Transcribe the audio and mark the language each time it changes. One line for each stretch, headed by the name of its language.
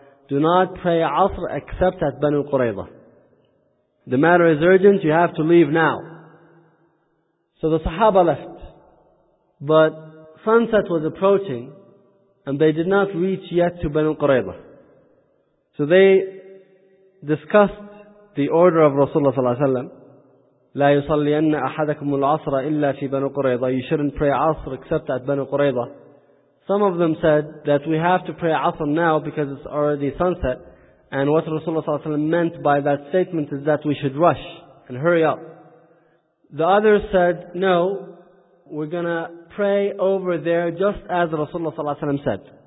English: Do not pray عصر except at بنو قريضة. The matter is urgent, you have to leave now. So the Sahaba left. But sunset was approaching, and they did not reach yet to بنو قريضة. So they discussed the order of Rasulullah صلى الله عليه وسلم.
Arabic: لا يصلين أحدكم العصر إلا في بنو قريضة.
English: You shouldn't pray عصر except at بنو قريضة. Some of them said that we have to pray عصر now because it's already sunset. And what Rasulullah صلى الله عليه وسلم meant by that statement is that we should rush and hurry up. The others said, no, we're gonna pray over there just as Rasulullah صلى الله عليه وسلم said.